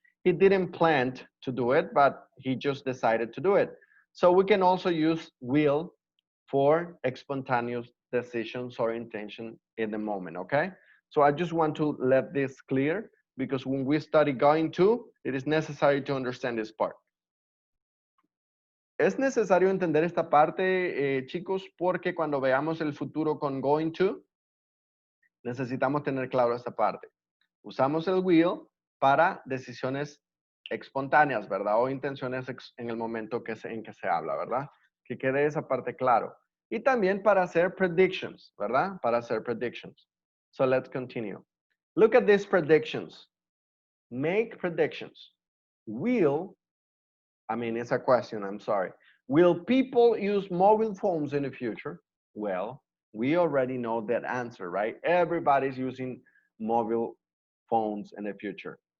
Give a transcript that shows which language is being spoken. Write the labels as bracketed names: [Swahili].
[English] He didn't plan to do it, but he just decided to do it. So we can also use will for spontaneous decisions or intention in the moment, okay? So I just want to let this clear because when we study going to, it is necessary to understand this part. [Spanish] Es necesario entender esta parte, chicos, porque cuando veamos el futuro con going to, necesitamos tener claro esta parte. Usamos el will para decisiones espontáneas, ¿verdad? O intenciones en el momento en que se habla, ¿verdad? Que quede esa parte claro. Y también para hacer predictions, ¿verdad? Para hacer predictions. [English] So let's continue. Look at these predictions. Make predictions. It's a question, I'm sorry. Will people use mobile phones in the future? Well, we already know that answer, right? Everybody's using mobile phones in the future.